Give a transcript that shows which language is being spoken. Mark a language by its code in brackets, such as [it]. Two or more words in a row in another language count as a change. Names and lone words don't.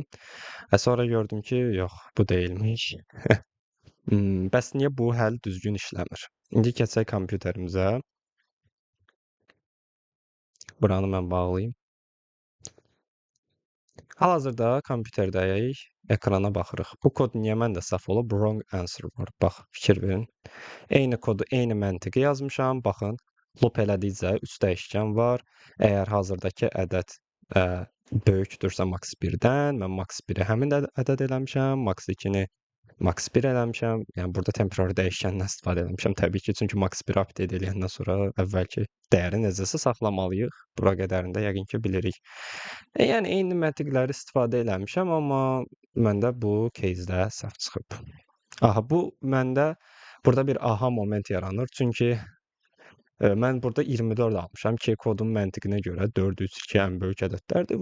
[az] Sonra gördüm ki, yox, bu deyilmiş. Bəs niyə bu həll düzgün işləmir? İndi keçək kompüterimizə. Buranı mən bağlayım. Hal-hazırda kompüterdəyik, ekrana baxırıq. Bu kod niyə məndə səhv olub? [en] Wrong answer [az] var. Bax, fikir verin. Eyni kodu, eyni məntiqi yazmışam. Baxın, loop elədikcə 3 dəyişkən var. Əgər hazırdakı ədəd böyükdürsə max 1-dən, mən max 1-i həmin ədəd eləmişəm, max 2-ni max 1 eləmişəm. Yəni burada temporary dəyişkəndən istifadə eləmişəm təbii ki, çünki max 1-i update eləyəndən sonra əvvəlki dəyəri necəsə saxlamalıyıq. Bura qədərində yəqin ki, bilirik. Yəni eyni məntiqləri istifadə eləmişəm, amma məndə bu case-də səhv çıxıb. Aha, bu məndə burada bir [en] aha moment [az] yaranır. Çünki mən burada 24 almışam ki, kodun məntiqinə görə 4, 3, 2 ən böyük ədədlərdir.